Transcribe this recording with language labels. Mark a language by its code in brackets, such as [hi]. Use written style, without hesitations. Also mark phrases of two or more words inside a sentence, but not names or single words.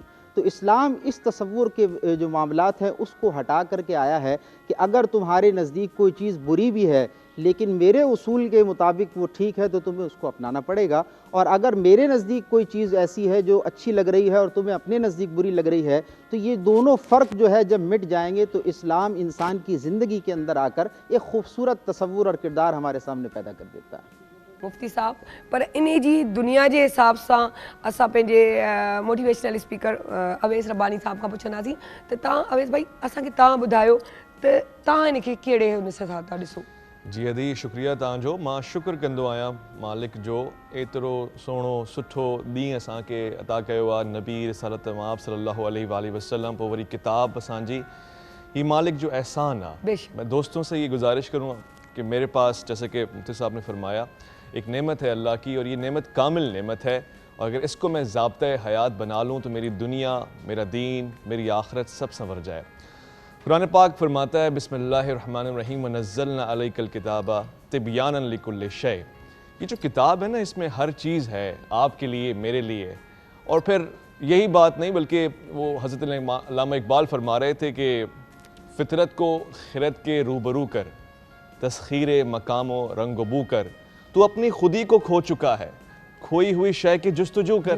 [hi] तो इस्लाम इस तसव्वुर के जो मामलात हैं उसको हटा करके आया है कि अगर तुम्हारे नज़दीक कोई चीज़ बुरी भी है लेकिन मेरे उसूल के मुताबिक वो ठीक है तो तुम्हें उसको अपनाना पड़ेगा, और अगर मेरे नज़दीक कोई चीज़ ऐसी है जो अच्छी लग रही है और तुम्हें अपने नज़दीक बुरी लग रही है, तो ये दोनों फ़र्क जो है जब मिट जाएंगे तो इस्लाम इंसान की ज़िंदगी के अंदर आकर एक ख़ूबसूरत तसव्वुर और किरदार हमारे सामने पैदा कर देता है। [sd] मुफ्ती साहब, पर इन जी दुनिया के हिसाब से असां पंहिंजे [en] motivational speaker [sd] अवेस रब्बानी साहब का पुछंदासीं त तव्हां अवेस भाई असांखे तव्हां ॿुधायो त तव्हां हिनखे कहिड़े हुन सां था ॾिसो? जी अदी शुक्रिया तव्हांजो। मां शुक्र कंदो आहियां मालिक जो एतिरो सुहिणो सुठो ॾींहुं असांखे अता कयो आहे। नबी रिसालत माब [ar] صلى الله عليه وسلم, [sd] पोइ वरी किताब असांजी, ही मालिक जो एहसान आहे। [hi] मैं दोस्तों से ये गुजारिश करूँगा कि मेरे पास, जैसे कि मुफ्ती साहब ने फरमाया, एक नेमत है अल्लाह की और ये नेमत कामिल नेमत है, और अगर इसको मैं ज़ाब्ता हयात बना लूँ तो मेरी दुनिया, मेरा दीन, मेरी आखिरत सब संवर जाए। कुरान पाक फरमाता है [ar] بسم الله الرحمن الرحيم ونزلنا عليك الكتاب تبيانا لكل شيء. [hi] ये जो किताब है ना, इसमें हर चीज़ है आपके लिए, मेरे लिए। और फिर यही बात नहीं, बल्कि वो हज़रत अल्लामा इकबाल फरमा रहे थे कि फ़ितरत को खिरत के रूबरू कर, तस्खीर मकामो रंगबू कर, तू अपनी खुदी को खो चुका है, खोई हुई शय की जुस्तजू कर।